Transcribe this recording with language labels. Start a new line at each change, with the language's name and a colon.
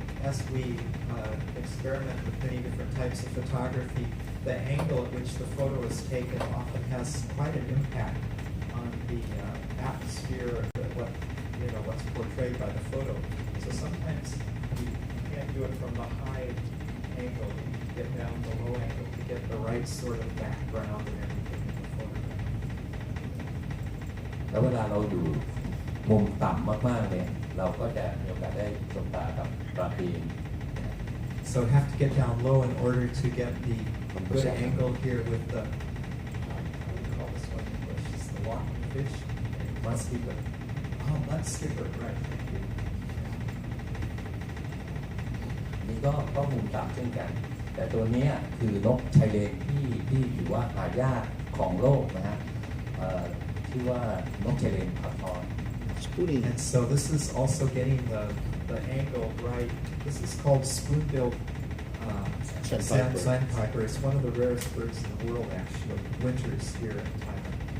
English: As we experiment with many different types of photography, the angle at which the photo is taken often has quite an impact on the atmosphere of what's portrayed by the photo. So sometimes you can't do it from the high angle. You get down the low angle to get the right sort of background and everything in the photograph.
Thai: แล้วเวลาเราอยู่มุมต่ำมากๆเนี่ยเราก็จะมีโอกาสได้สบตากับปลาปีน
English: So I have to get down low in order to get the good angle here with the what do you call this one in English? It's the walking fish. Mud skipper Oh, mud skipper, right? Thank you.
Thai: นี่ก็มุมต่ำเช่นกันแต่ตัวนี้คือนกชายเลนที่ถือว่าหายากของโลกนะฮะชื่อว่านกชายเลนพับทอน
English: And so this is also getting the angle right. This is called spoon-billed sandpiper. It's one of the rarest birds in the world, actually. Winters here in Thailand.